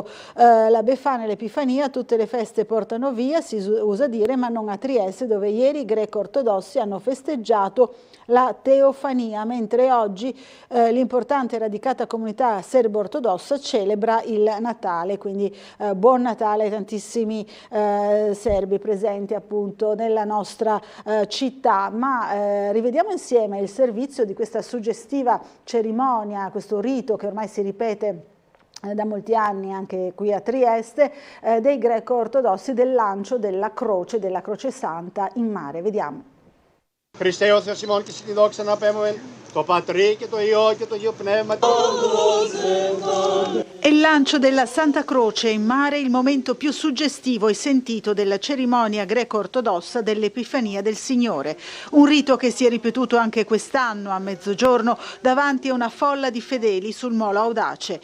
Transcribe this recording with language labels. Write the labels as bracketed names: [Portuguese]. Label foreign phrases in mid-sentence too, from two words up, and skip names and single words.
[Italian] La Befana e l'Epifania, tutte le feste portano via, si usa dire, ma non a Trieste, dove ieri i greco-ortodossi hanno festeggiato la Teofania, mentre oggi l'importante e radicata comunità serbo-ortodossa celebra il Natale, quindi buon Natale ai tantissimi serbi presenti appunto nella nostra città. Ma rivediamo insieme il servizio di questa suggestiva cerimonia, questo rito che ormai si ripete da molti anni anche qui a Trieste, dei greco-ortodossi, del lancio della Croce Santa in mare. Vediamo. [Greek] Χριστέ ο Θεός ημών και στη δόξα να πέμβεν, το Πατρί και το Υιό και το Αγίο Πνεύμα. [Italian] È il lancio della Santa Croce in mare, il momento più suggestivo e sentito della cerimonia greco-ortodossa dell'Epifania del Signore. Un rito che si è ripetuto anche quest'anno a mezzogiorno davanti a una folla di fedeli sul Molo Audace.